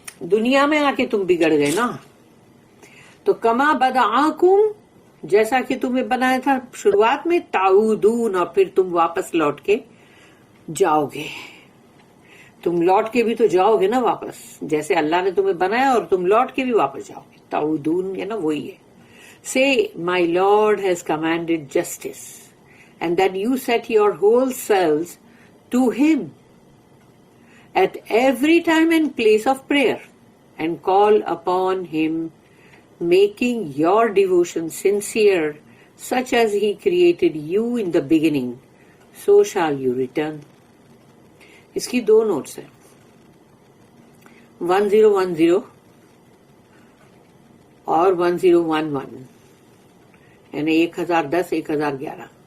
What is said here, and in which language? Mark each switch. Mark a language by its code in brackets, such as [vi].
[ur] دنیا میں آ کے تم بگڑ گئے نا. تو [ar] کما بدعاکم، [ur] جیسا کہ تمہیں بنایا تھا شروعات میں، تعودون، اور پھر تم واپس لوٹ کے جاؤ گے. تم لوٹ کے بھی تو جاؤ گے نا واپس، جیسے اللہ نے تمہیں بنایا اور تم لوٹ کے بھی واپس جاؤ گے. تعودون ہے نا، وہی ہے. [en] Say, my Lord has commanded justice, and that you set your whole selves to Him at every time and place of prayer, and call upon Him, making your devotion sincere, such as He created you in the beginning, so shall you return. [ur] اس کی دو notice ہیں، 1010 اور 1011، یعنی 1010 1011.